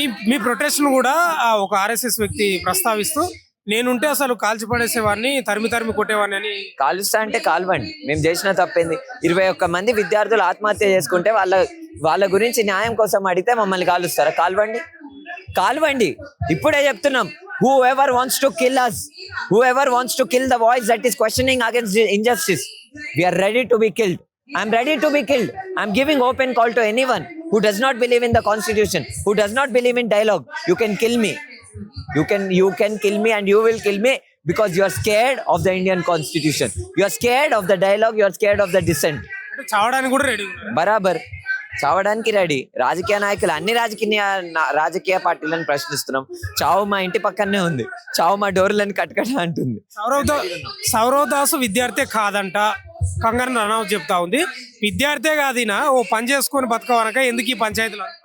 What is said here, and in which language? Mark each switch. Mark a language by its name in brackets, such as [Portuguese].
[Telugu] మీ protest ను కూడా ఒక ఆర్ఎస్ఎస్ వ్యక్తి ప్రస్తావిస్తూ, నేనుంటే అసలు కాల్చి పడేసేవాడిని, తరిమి కొట్టేవాడిని అని. కాలుస్తా అంటే కాల్వండి, మేము చేసిన తప్పేంది? 21 మంది విద్యార్థులు ఆత్మహత్య చేసుకుంటే వాళ్ళ గురించి న్యాయం కోసం అడిగితే మమ్మల్ని కాలుస్తారా? కాల్వండి. ఇప్పుడే చెప్తున్నాం, [English] whoever wants to kill us, whoever wants to kill the voice that is questioning against injustice, we are ready to be killed. I'm ready to be killed. I'm giving open call to anyone who does not believe in the constitution, who does not believe in dialogue. You can kill me. You can kill me and you will kill me because you are scared of the Indian constitution. You are scared of the dialogue. You are scared of the dissent. [Telugu] అంటే చావడానికి కూడా ready బరాబర్ చావడానికి ready. రాజకీయ నాయకులు అన్ని రాజకీయ పార్టీలను ప్రశ్నిస్తున్నాం. చావు మా ఇంటి పక్కనే ఉంది, చావు మా డోర్లను కట్టకట అంటుంది. సౌరవ్ దాస్ విద్యార్థి కాదంట కంగనా రనౌత్ చెప్తా ఉంది. విద్యార్థే కాదినా ఓ పని చేసుకొని బతకవనక ఎందుకు ఈ పంచాయతీలో?